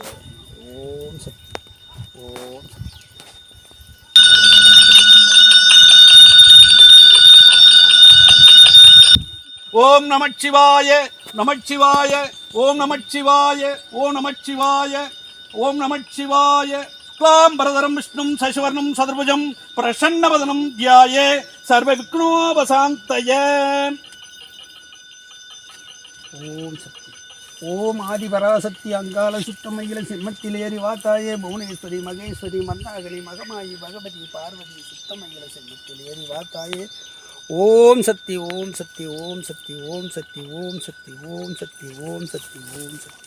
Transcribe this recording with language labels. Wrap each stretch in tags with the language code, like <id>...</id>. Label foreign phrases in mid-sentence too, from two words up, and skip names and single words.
<ta>ஓம் சக்தி. ஓம் சக்தி. ஓம் நமச்சிவாய நமச்சிவாய ஓம் நமச்சிவாய ஓம் நமச்சிவாய ஓம் நமச்சிவாய.</ta> <sa>क्लांबरधरं विष्णुं शशिवर्णं सदर्भुजं प्रसन्नवदनं ध्याये सर्वविघ्नोपशान्तये.</sa> <ta>ஓம் சக்தி. ஓம் ஆதிபராசக்தி அங்காள சுற்றமையில சிம்மத்தில் ஏறி வாத்தாயே புவனேஸ்வரி மகேஸ்வரி மன்னாகனி மகமாயி பகவதி பார்வதி சுத்தமையில சிம்மத்தில் ஏறி வாத்தாயே. ஓம் சக்தி. ஓம் சக்தி. ஓம் சக்தி. ஓம் சக்தி. ஓம் சக்தி. ஓம் சக்தி. ஓம் சக்தி. ஓம் சக்தி.</ta>